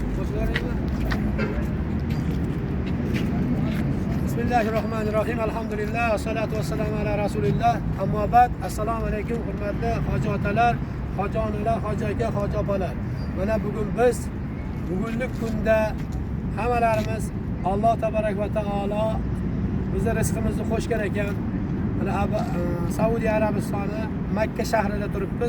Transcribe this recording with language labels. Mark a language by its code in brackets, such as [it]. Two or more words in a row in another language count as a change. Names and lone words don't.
[ar] Bismillahirrahmanirrahim. Alhamdulillah. الصلاة والسلام على رسول الله. أما بعد. [uz] Assalomu alaykum hurmatli hoji otalar, hoji onalar, hoji aka, hoji opalar. Mana bugun biz bugunlik kunda hammalarimiz [ar] الله تبارك وتعالى [uz] bizning rizqimizni qo'shgan ekan. Mana Saudiya Arabistoni Makka shahrida turibmiz.